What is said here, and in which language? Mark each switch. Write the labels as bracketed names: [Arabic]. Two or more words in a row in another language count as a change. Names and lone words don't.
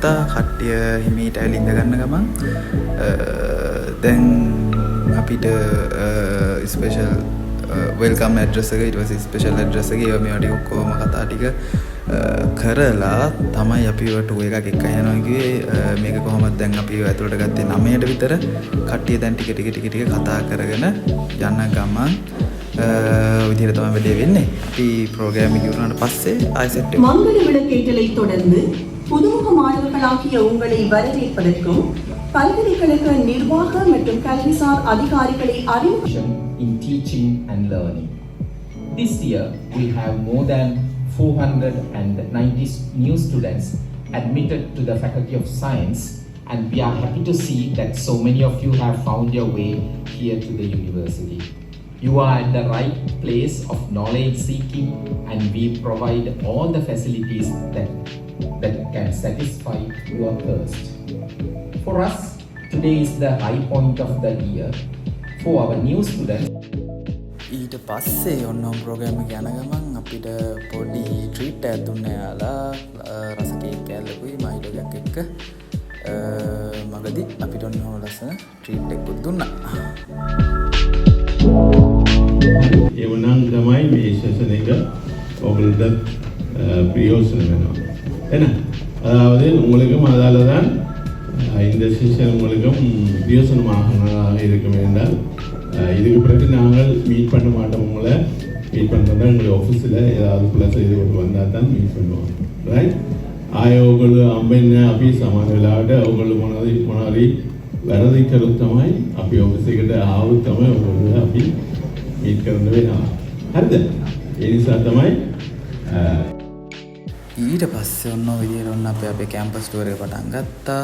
[Sinhala] කට්ටිය හිමීට ඇවිල්ලා ඉඳ ගන්න ගමන් දැන් අපිට [English] special welcome address [Sinhala] එක ඊට පස්සේ [English] special address [Sinhala] එක ඒවා මේවා ටික ඔක්කොම කතා ටික කරලා තමයි අපි ඔය ටූර් එකක් එක්ක යනවා කිව්වේ. මේක කොහොමද දැන් අපි ඇතුළට ගත්තේ 9ට විතර. කට්ටිය දැන් ටික කතා කරගෙන යන ගමන් විදිහට තමයි වැඩේ වෙන්නේ. අපි ப்ரோக்ராம் එක ඉවරනාට පස්සේ ආයෙ සෙට් එක [Tamil] மங்கள விளக்கேற்றலை தொடர்ந்து புதுமுக மாணவர்களாகிய உங்களை வரவேற்பதற்கும் பல்கலைக்கழக நிர்வாக மற்றும் கல்விசார் அதிகாரிகளை அறிமுகம் [English] in teaching and learning. This year we have more than 490 new students admitted to the Faculty of Science, and we are happy to see that so many of you have found your way here to the university. You are at the right place of knowledge seeking, and we provide all the facilities that can satisfy your thirst. For us, today is the high point of the year. For our new students, [Sinhala] ඊට පස්සේ ඔන්න ප්‍රෝග්‍රෑම් එක යන ගමන් අපිට පොඩි ට්‍රීට් එකක් දුන්නා යාලා. රස කේක් කෑල්ලකුයි මයිලෝ එකක් එක්ක මගදී අපිට ඔන්න ලස්සන ට්‍රීට් එකක් දුන්නා. ඒ වුණාම තමයි මේ සෙෂන් එක ඔයගොල්ලන්ට ප්‍රයෝජන වෙනවා. [Tamil] එහෙනම් அதாவது உங்களுக்கு அதாலதான் இந்த செஷன் உங்களுக்கும் பிரயோசனமாக இருக்கும் என்றால் இதுக்கு பிறகு நாங்கள் மீட் பண்ண மாட்டோம். உங்களை மீட் பண்ணுறதா எங்களுடைய ஆஃபீஸில் ஏதாவது ப்ளஸ் இது கொண்டு வந்தால் தான் மீட் பண்ணுவோம். [Sinhala] ரைட் ආය ඔයගොල්ලෝ අම්බෙන්න අපි සමාන වෙලාවට ඔයගොල්ලෝ මොනවාරි වැරදි කරුත් තමයි අපි ඔෆිස් එකට ආවොත් තමයි ඔයගොල්ලෝ අපි මීට් කරන්න වෙනවා. හරිද? ඒ නිසා තමයි ඊට පස්සේ ඔන්න ඔය විදිහට ඔන්න අපේ [English] campus tour [Sinhala] එක පටන් ගත්තා.